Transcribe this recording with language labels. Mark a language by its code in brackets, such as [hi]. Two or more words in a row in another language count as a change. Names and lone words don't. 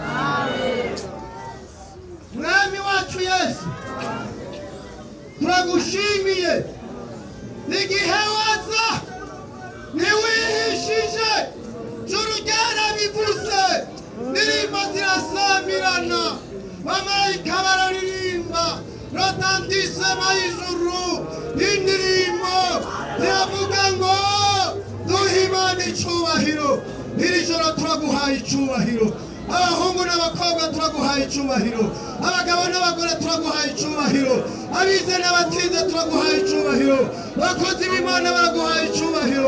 [rn] Mwami wacu Yesu turagushimiye igihe waza niwihishije juru ryarabivuze ndirimbo zirasamirana bamarayika bararirimba rotantisema y'ijuru indirimbo ziravuga ngo duhe Imana icubahiro. Iri joro turaguhaye icubahiro abahungu n'abakobwa turaguhaye icubahiro abagabo n'abagore turaguhaye icubahiro abize n'abatize turaguhaye icubahiro bakozi b'Imana baraguhaye icubahiro.